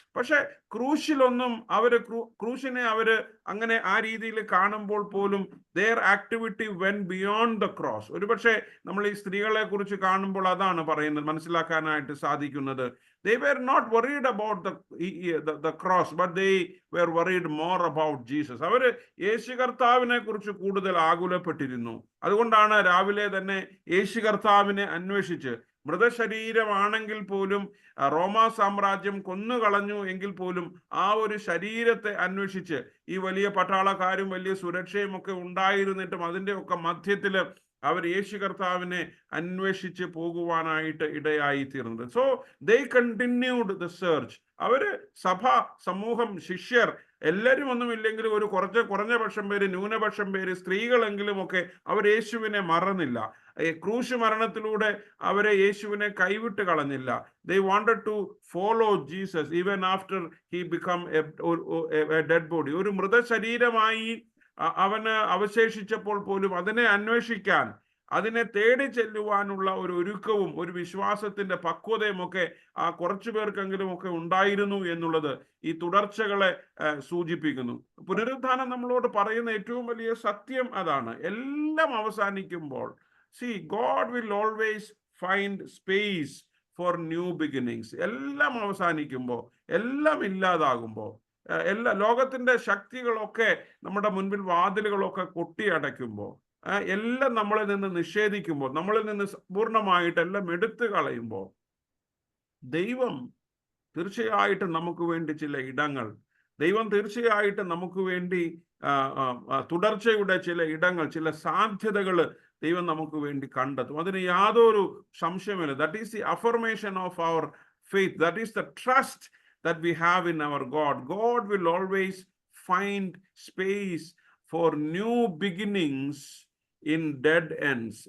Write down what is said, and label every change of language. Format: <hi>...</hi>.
<ml>പക്ഷെ ക്രൂശിനെ അവര് അങ്ങനെ ആ രീതിയിൽ കാണുമ്പോൾ പോലും</ml> <en>their activity went beyond the cross.</en> <ml>ഒരുപക്ഷെ നമ്മൾ ഈ സ്ത്രീകളെ കുറിച്ച് കാണുമ്പോൾ അതാണ് പറയുന്നത്, മനസ്സിലാക്കാനായിട്ട് സാധിക്കുന്നത്.</ml> <en>They were not worried about the cross, but they were worried more about Jesus.</en> <ml>അവര് യേശു കർത്താവിനെ കുറിച്ച് കൂടുതൽ ആകുലപ്പെട്ടിരുന്നു. അതുകൊണ്ടാണ് രാവിലെ തന്നെ യേശു കർത്താവിനെ അന്വേഷിച്ച്, മൃതശരീരമാണെങ്കിൽ പോലും റോമാ സാമ്രാജ്യം കൊന്നുകളഞ്ഞു എങ്കിൽ പോലും ആ ഒരു ശരീരത്തെ അന്വേഷിച്ച്, ഈ വലിയ പട്ടാളക്കാരും വലിയ സുരക്ഷയും ഒക്കെ ഉണ്ടായിരുന്നിട്ടും അതിൻ്റെ ഒക്കെ മധ്യത്തില് അവർ യേശു കർത്താവിനെ അന്വേഷിച്ച് പോകുവാനായിട്ട് ഇടയായി തീർന്നത്.</ml> <en>So they continued the search.</en> <ml>അവര് സഭ, സമൂഹം, ശിഷ്യർ എല്ലാവരും ഒന്നുമില്ലെങ്കിലും ഒരു കുറഞ്ഞ പക്ഷം പേര്, ന്യൂനപക്ഷം പേര്, സ്ത്രീകളെങ്കിലും ഒക്കെ അവർ യേശുവിനെ മറന്നില്ല. ക്രൂശ് മരണത്തിലൂടെ അവരെ യേശുവിനെ കൈവിട്ട് കളഞ്ഞില്ല.</ml> <en>They wanted to follow Jesus even after he become a dead body.</en> <ml>ഒരു മൃതശരീരമായി അവന് അവശേഷിച്ചപ്പോൾ പോലും അതിനെ അന്വേഷിക്കാൻ, അതിനെ തേടി ചെല്ലുവാനുള്ള ഒരു ഒരുക്കവും ഒരു വിശ്വാസത്തിന്റെ പക്വതയും ഒക്കെ ആ കുറച്ചു പേർക്കെങ്കിലും ഒക്കെ ഉണ്ടായിരുന്നു എന്നുള്ളത് ഈ തുടർച്ചകളെ സൂചിപ്പിക്കുന്നു. പുനരുത്ഥാനം നമ്മളോട് പറയുന്ന ഏറ്റവും വലിയ സത്യം അതാണ്. എല്ലാം അവസാനിക്കുമ്പോൾ,</ml> <en>see, God will always find space for new beginnings.</en> <ml>എല്ലാം അവസാനിക്കുമ്പോൾ, എല്ലാം ഇല്ലാതാകുമ്പോൾ, ലോകത്തിന്റെ ശക്തികളൊക്കെ നമ്മുടെ മുൻപിൽ വാതിലുകളൊക്കെ കൊട്ടിയടയ്ക്കുമ്പോൾ, എല്ലാം നമ്മളിൽ നിന്ന് നിഷേധിക്കുമ്പോൾ, നമ്മളിൽ നിന്ന് പൂർണ്ണമായിട്ട് എല്ലാം എടുത്തു കളയുമ്പോൾ, ദൈവം തീർച്ചയായിട്ടും നമുക്ക് വേണ്ടി ചില ഇടങ്ങൾ, ദൈവം തീർച്ചയായിട്ടും നമുക്ക് വേണ്ടി തുടർച്ചയുടെ ചില ഇടങ്ങൾ, ചില സാധ്യതകൾ ദൈവം നമുക്ക് വേണ്ടി കണ്ടെത്തും. അതിന് യാതൊരു സംശയമില്ല.</ml> <en>That is the affirmation of our faith. That is the trust that we have in our God. God will always find space for new beginnings in dead ends.</en>